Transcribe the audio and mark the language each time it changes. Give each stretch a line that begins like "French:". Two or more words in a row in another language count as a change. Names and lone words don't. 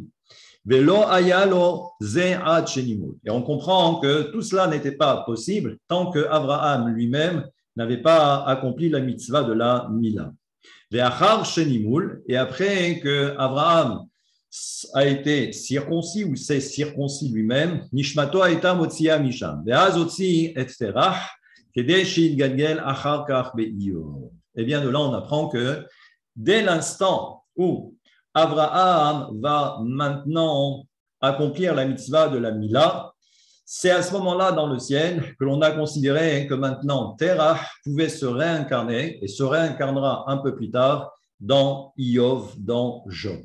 French: Et on comprend que tout cela n'était pas possible tant que Abraham lui-même n'avait pas accompli la mitzvah de la Mila. Et après que Abraham a été circoncis ou s'est circoncis lui-même,
Hebrew: נשמתו הייתה מוציאה משם.
French: Eh bien, de là, on apprend que dès l'instant où Abraham va maintenant accomplir la mitzvah de la Mila, c'est à ce moment-là dans le ciel que l'on a considéré que maintenant Terach pouvait se réincarner et se réincarnera un peu plus tard dans Iyov, dans Job.